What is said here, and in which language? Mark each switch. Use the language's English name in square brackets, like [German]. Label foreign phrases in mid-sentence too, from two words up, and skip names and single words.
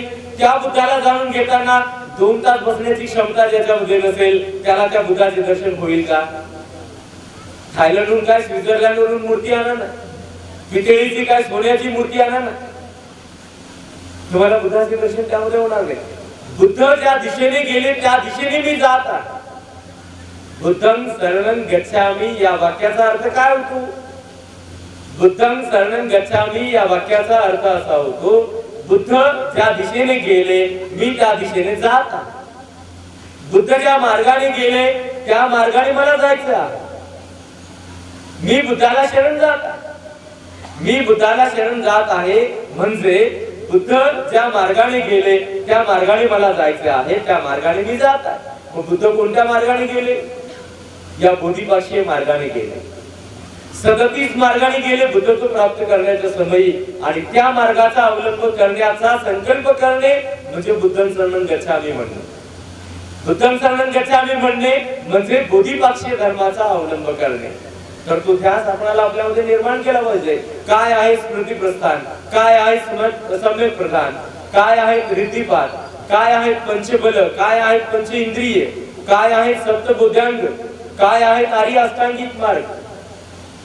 [Marathi] त्या बुद्धाला जाणून घेताना 2 तास बसण्याची क्षमता ज्याच्यामध्ये नसेल त्याला त्या बुद्धाचे दर्शन होईल का? थायलंडहून काय स्वित्झर्लंडवरून मूर्ती आणा ना, पितळीची काय सोन्याची मूर्ती आणा ना, तुम्हाला बुद्धाचे दर्शन त्यामध्ये होणार नाही. बुद्ध ज्या दिशेने गेले त्या दिशेने मी जात आहे. [Pali] बुद्धं शरणं गच्छामि [Marathi] या वाक्याचा अर्थ काय होतो? [Pali] बुद्धं शरणं गच्छामि [Marathi] या वाक्याचा अर्थ असा होतो, बुद्ध ज्या दिशेने गेले मी त्या दिशेने जात आहे. बुद्ध ज्या मार्गाने गेले त्या मार्गाने मला जायचं आहे. मी बुद्धाला शरण जात आहे. मी बुद्धाला शरण जात आहे म्हणजे बुद्ध ज्या मार्गाने गेले त्या मार्गाने मला जायचे आहे, त्या मार्गाने मी जात आहे. मग बुद्ध कोणत्या मार्गाने गेले? या बोधिपाक्षीय मार्गाने गेले. 37 मार्गाने गेले बुद्धत्व प्राप्त करण्याच्या समयी. आणि त्या मार्गाचा अवलंब करण्याचा संकल्प करणे म्हणजे [Pali] बुद्धं शरणं गच्छामि [Marathi] म्हणणे. [Pali] बुद्धं शरणं गच्छामि [Marathi] म्हणणे म्हणजे बोधिपाक्षीय धर्माचा अवलंब करणे. तर तो ध्यास आपल्याला आपल्यामध्ये निर्माण केला पाहिजे. काय आहे स्मृती प्रस्थान, काय आहे सम्यक प्रधान, काय आहे रीतिपात, काय आहेत पंचबल, काय आहेत पंच इंद्रिय, काय आहेत सप्तबोध्यांग, काय आहेत आर्य अष्टांगिक मार्ग.